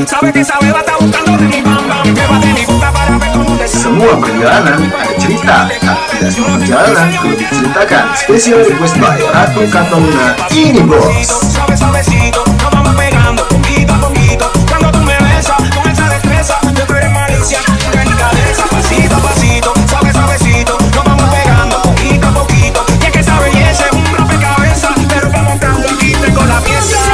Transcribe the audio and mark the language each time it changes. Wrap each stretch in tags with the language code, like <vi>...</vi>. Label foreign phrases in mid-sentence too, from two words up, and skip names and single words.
<es>Sabe que esa beba está buscando de mi bam bam. Que va de mi boca para ver cómo te</es> <id>Semua perjalanan ada cerita, tapi tidak semua perjalanan perlu diceritakan.</id> <en>Special request</en> <id>by Ratu Kataluna, ini bos.</id> <es>Suave, suavecito, nos vamos pegando poquito a poquito. Cuando tú me besas con esa destreza, yo tú eres malicia, delicadeza. Pasito a pasito, suave, suavecito, nos vamos pegando poquito a poquito. Y es que esa belleza es un rompecabezas, pero vamos montando aquí tengo la pieza.</es>